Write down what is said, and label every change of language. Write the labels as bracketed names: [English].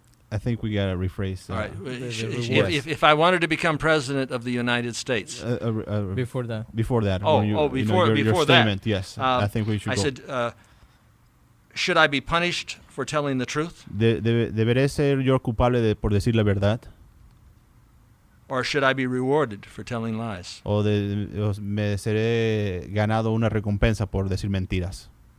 [English] I think we gotta rephrase. All right. If I wanted to become president of the United States. Before that. Before that. Before your Statement, yes. I think we should I go. said, should I be punished for telling the truth? [Spanish] ¿Deberé ser yo culpable por decir la verdad? [English] Or should I be rewarded for telling lies? [Spanish] ¿O me seré ganado una recompensa por decir mentiras?